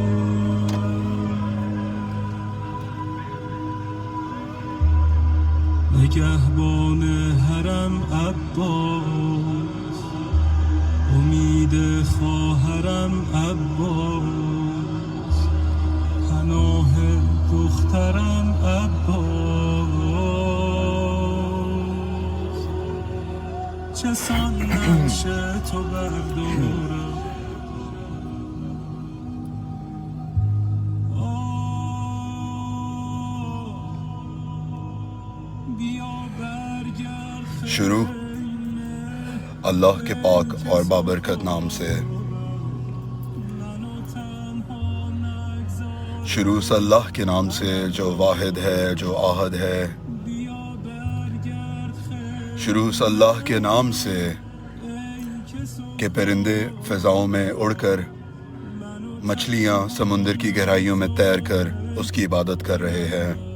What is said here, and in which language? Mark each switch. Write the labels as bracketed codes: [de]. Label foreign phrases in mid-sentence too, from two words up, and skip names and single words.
[fa] نگهبان حرم عباس امید خواهرم عباس پناه دخترم عباس چه سان نقش تو بردارم [ur] شروع اللہ کے پاک اور بابرکت نام سے شروع سے اللہ کے نام سے جو واحد ہے جو احد ہے شروع سے اللہ کے نام سے کہ پرندے فضاؤں میں اڑ کر مچھلیاں سمندر کی گہرائیوں میں تیر کر اس کی عبادت کر رہے ہیں